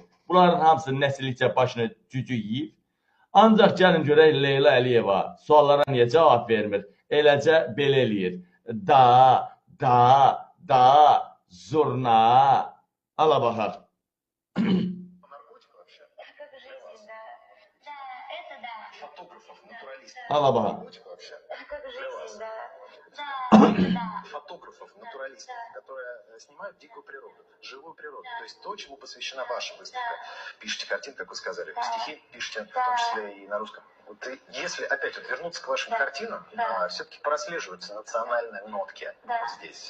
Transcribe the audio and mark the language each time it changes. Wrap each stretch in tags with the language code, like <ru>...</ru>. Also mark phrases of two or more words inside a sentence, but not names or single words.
<az>Bunların hamısı nəsillikcə başını cücü yiyib. Ancaq gəlin görək Leyla Əliyeva suallara niyə cavab vermir? Eləcə belə eləyir. Zurna. Ala baxaq. Ala baxaq.</az> <ru>Фотографов, натуралистов, которые снимают дикую природу, живую природу. То есть то, чему посвящена ваша выставка. Пишите картин, как вы сказали, стихи пишите, в том числе и на русском. Вот если опять вот вернуться к вашим картинам, все-таки прослеживаются национальные нотки вот здесь.</ru>